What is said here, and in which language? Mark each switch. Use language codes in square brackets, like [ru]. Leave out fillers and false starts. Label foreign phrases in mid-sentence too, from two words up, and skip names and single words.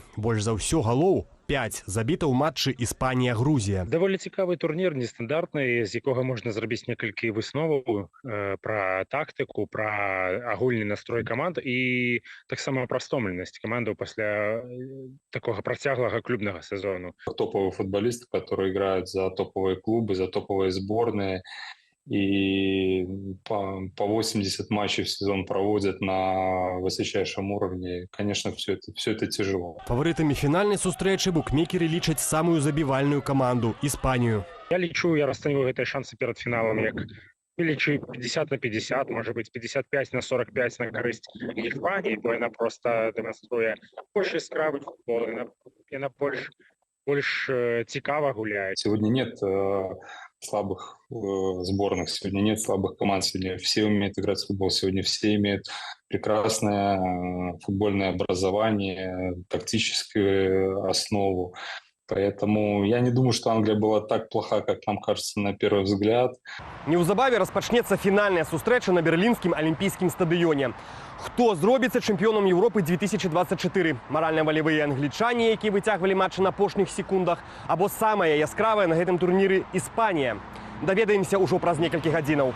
[be] Больш за ўсё галоў 5 забіта ў матчы Іспанія-Грузія. Даволі цікавы турнір, нестандартны, з якога можна зрабіць некалькі высноваў пра тактыку, пра агульны настрой каманд і таксама пра стомленасць камандаў пасля такога працяглага клубнага сезону. [ru] Топовые футболисты, которые играют за топовые клубы, за топовые сборные, и по 80 матчей в сезон проводят на высочайшем уровне. Конечно, все это тяжело. Фаворитами финальной [be] сустрэчы букмекеры лічаць самую забівальную команду – Іспанію. Я лічу, я расцэньваю гэтыя шансы перад фіналам як лічу 50 на 50, может быть 55 на 45 на карысць Іспаніі, бо яна просто дэманструе больш яскравы футбол, яна больш цікава гуляе. [ru] Сегодня нет слабых сборных, сегодня нет слабых команд, сегодня все умеют играть в футбол, сегодня все имеют прекрасное футбольное образование, тактическую основу. Поэтому я не думаю, что Англия была так плоха, как нам кажется на первый взгляд. [be] Неўзабаве распачнецца фінальная сустрэча на берлінскім алімпійскім стадыёне. Хто зробіцца чэмпіёнам Еўропы 2024? Маральна-валевыя англічане, якія выцягвалі матчы на апошніх секундах, або самая яскравая на гэтым турніры Іспанія? Даведаемся ўжо праз некалькі гадзінаў.